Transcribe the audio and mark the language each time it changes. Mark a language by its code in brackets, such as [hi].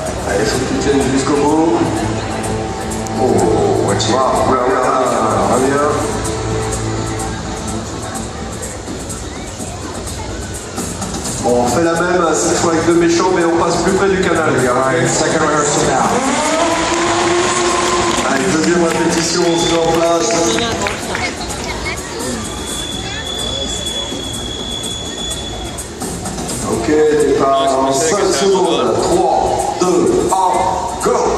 [fr] Allez, il faut que tu tiennes jusqu'au bout. Oh, [en] watch it. [fr] Wow, oula, oula, reviens. Bon, on fait la même, cette fois avec 2 méchants, mais on passe plus près du canal. [en] Alright, second rehearsal now. [fr] Allez, deuxième répétition, on se met en place. Ok, départ en 5 secondes. 3, 2, 1, go!